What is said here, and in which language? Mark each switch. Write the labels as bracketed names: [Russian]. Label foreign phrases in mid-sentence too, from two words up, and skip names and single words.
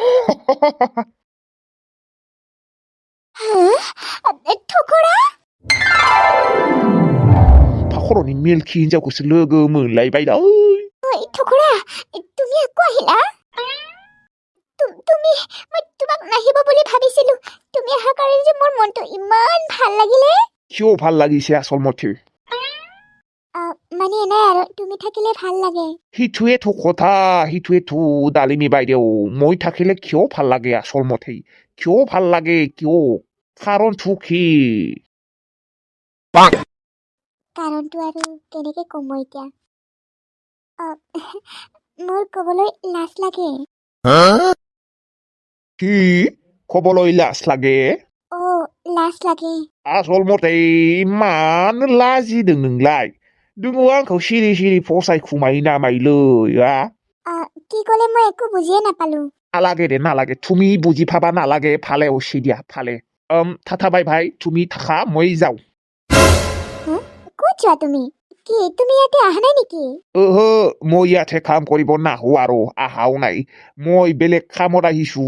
[Bodo] थखरा फाखर'नि मेलखि हिनजावखौसो लोगो मोनलायबाय दा [Assamese] थखरा তুমি আকৌ আহিলা তুমি মই তোমাক নাহিব বুলি ভাবিছিলো তুমি অহাৰ কাৰণে যে মোৰ মনটো ইমান ভাল লাগিলে কিয় ভাল লাগিছে আচলমতে মানে নাই আৰু তুমি থাকিলে ভাল লাগে সিটোৱেতো কথা সিটোৱেতো ডালিমী বাইদেউ মই থাকিলে কিয় ভাল লাগে আচলমতে কিয় ভাল লাগে কিয় কাৰণটো কি কাৰণটো আৰু কেনেকে কম মই এতিয়া মোৰ ক'বলৈ লাজ লাগে কি ক'বলৈ লাজ লাগে লাজ লাগে [Bodo] आसलमते इमान लाजिदों नोंलाय नोङो आंखौ सिरि सिरि फसायखुमायो नामायलै [Assamese] কি ক'লে মই একো বুজিয়ে নাপালো নালাগে দে নালাগে তুমি বুজি পাবা নালাগে ফালে অচি দিয়া ফালে থাথা বাই ভাই তুমি থাকা মই যাওঁ ক'ত যোৱা তুমি কি তুমি ইয়াতে অহা নাই নেকি ओहो মই ইয়াতে কাম কৰিব নাহো আৰু আহাও নাই মই বেলেগ কামত আহিছো